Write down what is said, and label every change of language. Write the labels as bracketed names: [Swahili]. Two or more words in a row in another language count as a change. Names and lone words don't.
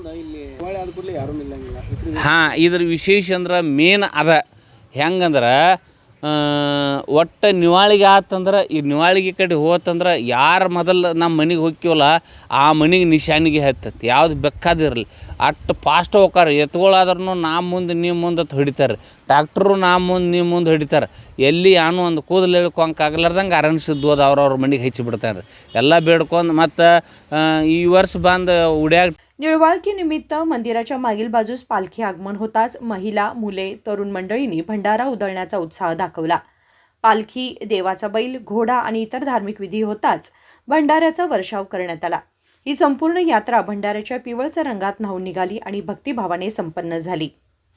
[Kannada] ಹಾಂ, ಇದ್ರ ವಿಶೇಷ ಅಂದ್ರೆ ಮೇನ್ ಅದ ಹೆಂಗಂದ್ರೆ ಒಟ್ಟು ನಿವಾಳಿಗೆ ಆತಂದ್ರೆ ಈ ನಿವಾಳಿಗೆ ಕಡೆ ಹೋತಂದ್ರೆ ಯಾರು ಮೊದಲು ನಮ್ಮ ಮನೆಗೆ ಹೋಗ್ತೀವಲ್ಲ ಆ ಮನೆಗೆ ನಿಶಾನಿಗೆ ಹತ್ತತ್ತೆ, ಯಾವ್ದು ಬೇಕಾದಿರಲಿ ಅಷ್ಟು ಫಾಸ್ಟ್ ಹೋಗಾರೆ, ಎತ್ಗಳಾದ್ರೂ ನಾ ಮುಂದೆ ನೀವು ಮುಂದೆ ಹೊಡಿತಾರೆ, ಟ್ಯಾಕ್ಟ್ರು ನಾ ಮುಂದೆ ನೀವು ಮುಂದೆ ಹೊಡಿತಾರೆ, ಎಲ್ಲಿ ಯಾನು ಒಂದು ಕೂದಲು ಹೇಳ್ಕೊಂಕ ಆಗ್ಲಾರ್ದಂಗೆ ಅರಣ್ಯ ಸಿದ್ದು ಅವ್ರವ್ರ ಮನೆಗೆ ಹೆಚ್ಚಿಬಿಡ್ತಾರೆ ರೀ ಎಲ್ಲ ಬೇಡ್ಕೊಂಡು। ಮತ್ತು ಈ ವರ್ಷ ಬಂದು ಉಡ್ಯಾಗ [Marathi] निळवाळकी निमित्त मंदिराच्या मागील बाजूस पालखी आगमन होताच महिला, मुले, तरुण मंडळींनी भंडारा उधळण्याचा उत्साह दाखवला। पालखी, देवाचा बैल, घोडा आणि इतर धार्मिक विधी होताच भंडाऱ्याचा वर्षाव करण्यात आला। ही संपूर्ण यात्रा भंडाऱ्याच्या पिवळसर रंगात न्हाऊन निघाली आणि भक्तिभावाने संपन्न झाली।